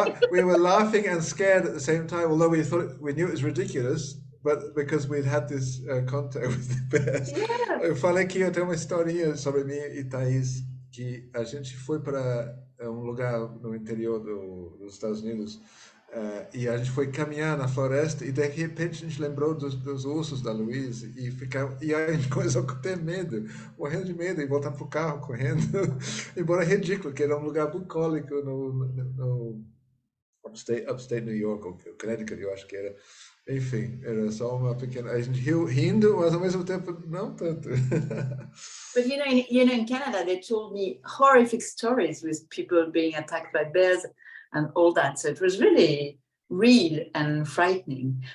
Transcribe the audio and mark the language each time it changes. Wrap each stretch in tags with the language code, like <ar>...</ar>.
<en>We were laughing and scared at the same time, although we knew it was ridiculous, but because we'd had this contact with the bears. Yeah.</en> <pt>Eu falei que eu tenho uma historinha sobre mim e Thaís, que a gente foi para um lugar no interior dos Estados Unidos, e a gente foi caminhar na floresta, e de repente a gente lembrou dos ursos da Louise, e a gente começou a ter medo, morrendo de medo, e voltar pro carro correndo, embora ridículo, que era um lugar bucólico no upstate New York, ou Connecticut, eu acho que era. Enfim, era só uma pequena... A gente rindo, mas ao mesmo tempo não tanto.</pt> <en>But in Canada, they told me horrific stories with people being attacked by bears and all that. So it was really real and frightening.</en>